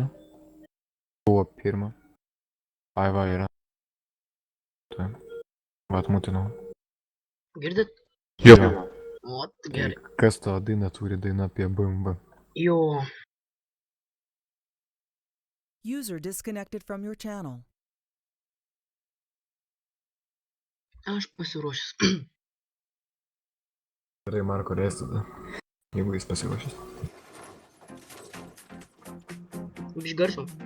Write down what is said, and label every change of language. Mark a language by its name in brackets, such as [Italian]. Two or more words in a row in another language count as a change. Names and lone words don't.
[Lithuanian] Buvo pirma. Ai va yra. Tai. Va atmutinau. Girdit? Jo. Ot, gerai. Kas tą dainą turi dainą apie BMW? Jo. [English] User disconnected from your channel. [Lithuanian] Aš pasiruošęs. Gerai, Marko leis tada. Jeigu jis pasiruošęs. Biš garso.